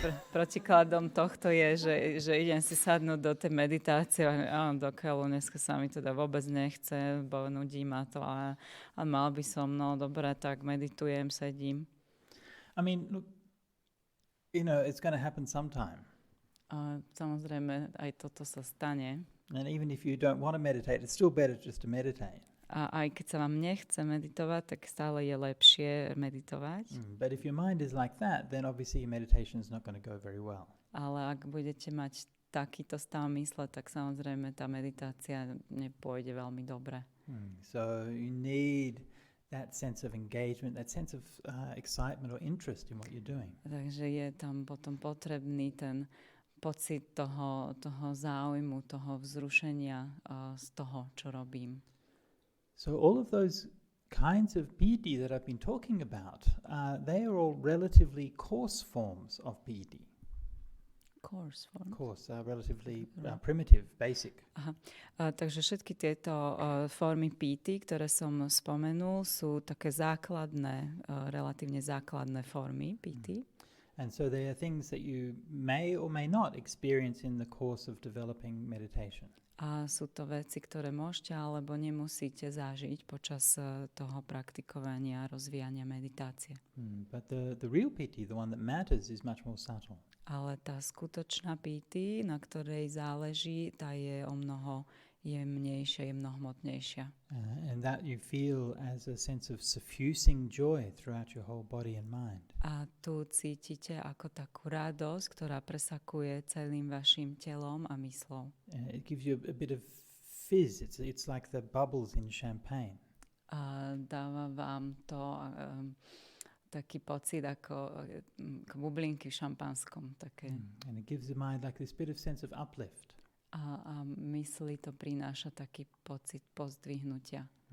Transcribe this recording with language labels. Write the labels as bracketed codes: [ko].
[sk] Protikladom tohto je, že idem si sadnúť do tej meditácie a dokiaľ dneska sa mi teda vôbec nechce, bo nudí ma to a mal by som, no dobre, tak meditujem, sedím. [en] I mean, look, it's going to happen sometime. [sk] A samozrejme, aj toto sa stane. [en] And even if you don't want to meditate, it's still better just to meditate. [sk] A aj keď sa vám nechce meditovať, tak stále je lepšie meditovať. [en] But if your mind is like that, then obviously your meditation is not going to go very well. [sk] Ale ak budete mať takýto stav mysle, tak samozrejme tá meditácia nepôjde veľmi dobre. [en] So you need that sense of engagement, that sense of excitement or interest in what you're doing. [sk] Takže je tam potom potrebný ten pocit toho záujmu, toho vzrušenia z toho, čo robím. [en] So all of those kinds of piti that I've been talking about, they are all relatively coarse forms of piti. Coarse forms? Coarse, relatively primitive, basic. Aha. [sk] Takže všetky tieto formy piti, ktoré som spomenul, sú také základné, relatívne základné formy piti. [en] And so they are things that you may or may not experience in the course of developing meditation. [sk] A sú to veci, ktoré môžete alebo nemusíte zažiť počas toho praktikovania a rozvíjania meditácie. [en] But the real piti, the one that matters, is much more subtle. [sk] Ale tá skutočná piti, na ktorej záleží, tá je o mnoho jemnejšia, je mnohomotnejšia. [en] And that you feel as a sense of suffusing joy throughout your whole body and mind. [sk] A tu cítite ako takú radosť, ktorá presakuje celým vašim telom a myslou. [en] It gives you a bit of fizz. It's like the bubbles in champagne. [sk] A dáva vám to taký pocit ako bublinky v šampanskom. Také. [en] And it gives the mind like this bit of sense of uplift. [sk] A mysli to prináša taký pocit pozdvihnutia.